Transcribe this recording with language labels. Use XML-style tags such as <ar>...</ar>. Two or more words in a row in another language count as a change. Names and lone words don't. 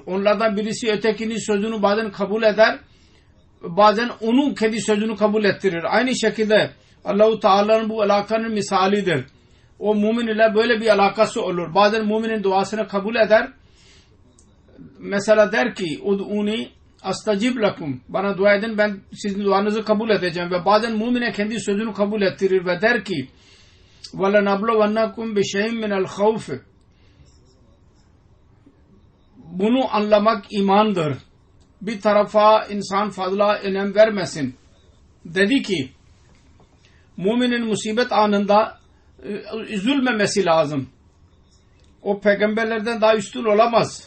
<tr>Onlardan birisi ötekinin sözünü bazen kabul eder, bazen onun kendi sözünü kabul ettirir. Aynı şekilde Allah-u Teala'nın bu alakanın misalidir. O mümin ile böyle bir alakası olur. Bazen müminin duasını kabul eder. Mesela der ki</tr> <ar>ادعوني أستجب لكم.</ar> <tr>Bana dua edin, ben sizin duanızı kabul edeceğim. Ve bazen mümine kendi sözünü kabul ettirir ve der ki</tr> <ar>وَلَنَبْلُوَنَّكُمْ بِشَيْءٍ مِنَ الْخَوْفِ.</ar> <tr>Bunu anlamak imandır. Bir tarafa insan fazla önem vermesin. Dedi ki müminin musibet anında üzülmemesi lazım. O peygamberlerden daha üstün olamaz.</tr>